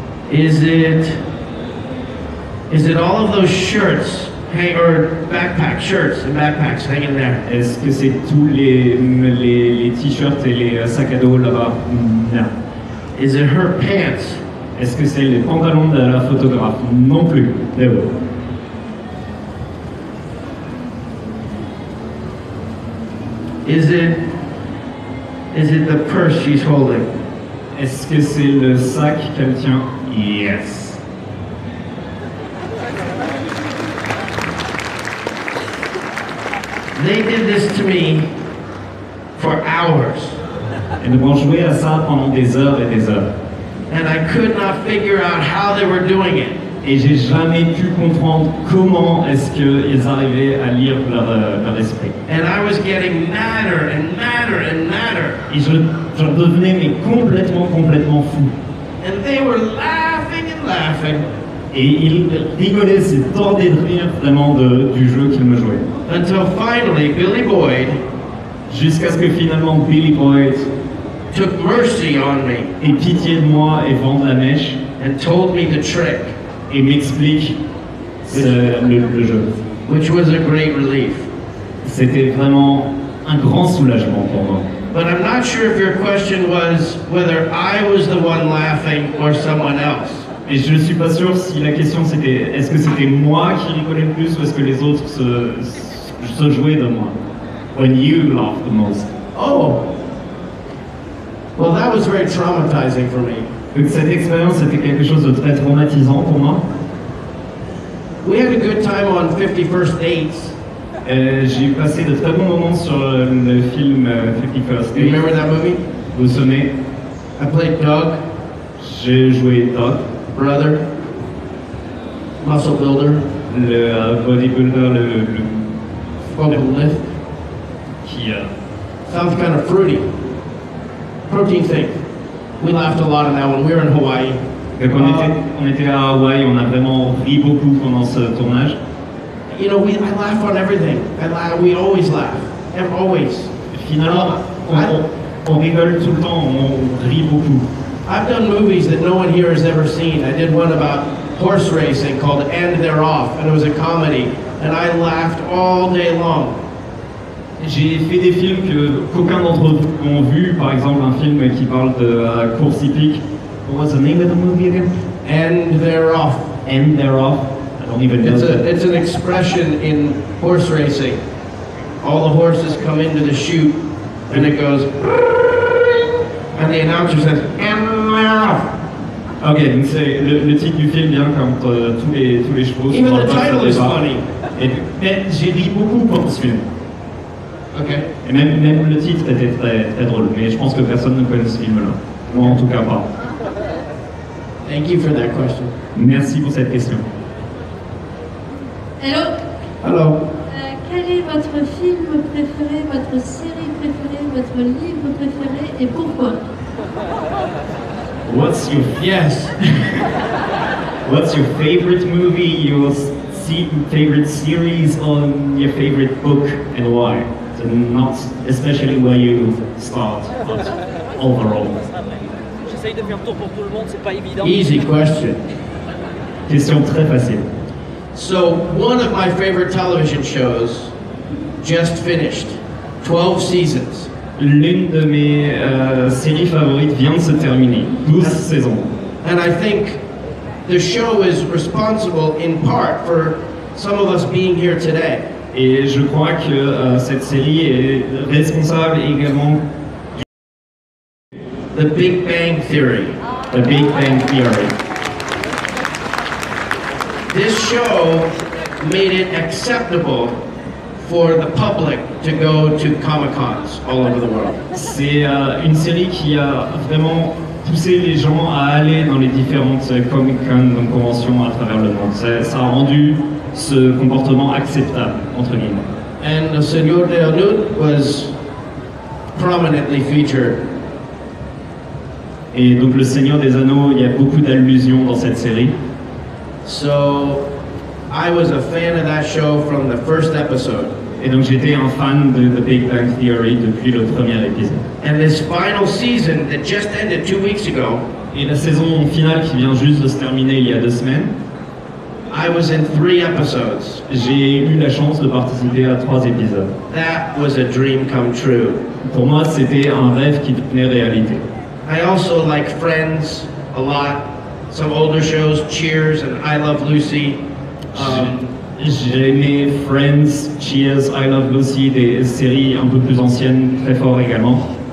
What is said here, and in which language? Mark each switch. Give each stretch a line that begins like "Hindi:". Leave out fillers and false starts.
English: Is it all of those shirts or shirts and backpacks hanging there?
French: Est-ce que c'est tous les t-shirts et les sacs à dos là-bas? Non.
English: Is it her pants?
French: Est-ce que c'est les pantalons de la photographe? Non plus.
English: No. Is it the purse she's holding?
French: Est-ce que c'est le sac qu'elle tient?
English: Yes. They did this to me for hours.
French: Elles vont jouer à ça pendant des heures et des heures.
English: And I could not figure out how they were doing it.
French: Et j'ai jamais pu comprendre comment est-ce qu'ils arrivaient à lire leur esprit.
English: And I was getting madder and madder and madder.
French: Et je devenais mais complètement fou.
English: And they were laughing and laughing.
French: Et ils rigolaient, se tordaient de rire vraiment du jeu qu'ils me jouaient.
English: Until finally Billy Boyd
French: Jusqu'à ce que finalement Billy Boyd
English: took mercy on me
French: ait pitié de moi et vende la mèche
English: and told me the trick,
French: et m'explique le jeu.
English: which was a great relief.
French: C'était vraiment un grand soulagement pour moi.
English: But I'm not sure if your question was whether I was the one laughing or someone else.
French: Et je ne suis pas sûr si la question c'était est-ce que c'était moi qui rigolais le plus ou est-ce que les autres se jouaient de moi.
English: When you laughed the most. Oh, well, that was very traumatizing for me.
French: Donc cette expérience était quelque chose de très traumatisant pour moi.
English: We had a good time on 51st Dates.
French: J'ai passé de très bons moments sur le film 51st
English: remember that movie?
French: Vous vous souvenez?
English: I played Doug,
French: J'ai joué Doc,
English: brother, muscle builder,
French: le bodybuilder, le
English: vocal lift.
French: qui
English: Sounds kind of fruity. Protein thing. We laughed a lot on that one. We were in Hawaii.
French: donc on était à Hawaï, on a vraiment ri beaucoup pendant ce tournage.
English: You know, I laugh on everything. We always laugh. Always.
French: Finalement, on rigole tout le temps, on rit beaucoup.
English: I've done movies that no one here has ever seen. I did one about horse racing called And They're Off, and it was a comedy, and I laughed all day long.
French: J'ai fait des films qu'aucun d'entre vous ont vu, par exemple un film qui parle de course hippique.
English: What's the name of the movie again? And They're Off. And They're Off. I don't even know. It's an expression in horse racing. All the horses come into the chute, and it goes, and the announcer says, And They're Off.
French: Ok, donc c'est le titre du film vient quand tous les chevaux
English: Even the title is funny.
French: Mais j'ai ri beaucoup pendant ce film.
English: Okay.
French: Et même le titre était très, très drôle, mais je pense que personne ne connaît ce film-là. Moi en tout cas pas.
English: Thank you for that question.
French: Merci pour cette question.
English: Hello. Hello.
French: Quel est votre film préféré, votre série préférée, votre livre préféré et pourquoi?
English: What's your What's your favorite movie, your favorite series, or your favorite book, and why? So not especially where you start, but overall.
French: J'essaye de faire tour pour tout le monde, c'est pas évident.
English: Easy question.
French: Question très facile.
English: So one of my favorite television shows just finished, 12 seasons.
French: L'une de mes séries favorites vient de se terminer, 12 saisons.
English: And I think the show is responsible in part for some of us being here today.
French: Et je crois que cette série est responsable également
English: The Big Bang Theory. The Big Bang Theory. This show made it acceptable for the public to go to Comic-Cons all over the world.
French: C'est une série qui a vraiment poussé les gens à aller dans les différentes Comic-Con, donc conventions à travers le monde. Ça a rendu ce comportement acceptable, entre guillemets.
English: And the Señor de Anut was prominently featured.
French: Et donc le Seigneur des Anneaux, il y a beaucoup d'allusions dans cette série.
English: So I was a fan of that show from the first episode.
French: Et donc j'étais un fan de The Big Bang Theory depuis le premier épisode.
English: And this final season that just ended 2 weeks ago,
French: et la saison finale qui vient juste de se terminer il y a 2 semaines,
English: I was in 3 episodes.
French: J'ai eu la chance de participer à 3 épisodes.
English: That was a dream come true.
French: Pour moi, c'était un rêve qui devenait réalité.
English: I also like Friends a lot. Some older shows, Cheers and I Love Lucy.
French: J'ai aimé Friends, Cheers, I Love Lucy, des séries un peu plus anciennes, très fort également.